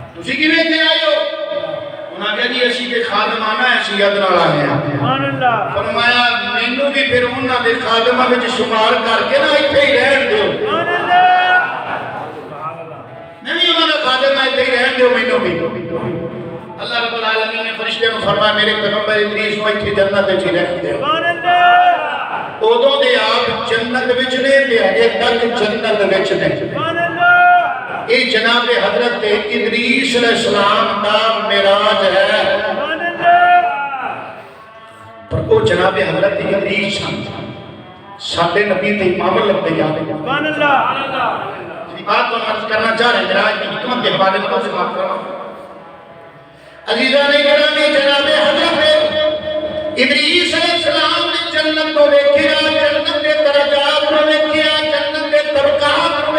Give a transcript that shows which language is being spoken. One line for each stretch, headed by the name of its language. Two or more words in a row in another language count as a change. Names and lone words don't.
Punjabi: تسی کیویں تے آئے ہو؟ انہاں کہا جی اسی کے خادم آنا ہے اسی ید نال آنے ہیں
Arabic: سبحان اللہ
Punjabi: فرمایا مینوں بھی پھر انہاں دے خادماں وچ شمار کر کے نا ایتھے ہی رہن دیو
Arabic: سبحان اللہ
Punjabi: میں بھی انہاں دا خادم ہے ایتھے ہی رہن دیو مینوں بھی
Arabic: اللہ رب العالمین
Punjabi: نے فرشتے کو فرمایا میرے پیغمبر ادریس کو ایتھے جنت وچ ہی رہن دیو
Arabic: سبحان اللہ
Punjabi: اودوں دے آپ جنت وچ نے تے اجے تک جنت وچ نے
Arabic: سبحان اللہ
Urdu: یہ جناب حضرت ادریس
Arabic: علیہ السلام
Urdu: کا معراج ہے
Arabic: سبحان اللہ
Punjabi: پر وہ جناب حضرت ادریس ساڈے نبی تے امام الانبیاء
Arabic: سبحان اللہ
Urdu: بات کو عرض کرنا چاہ رہے ہیں معراج کی حکمت کے حوالے کو سماعت کرو عزیزان گرامی جناب حضرت ادریس
Arabic: علیہ السلام
Urdu: نے جنت کو دیکھا جنت کے درجات کو دیکھا جنت کے طبقات کو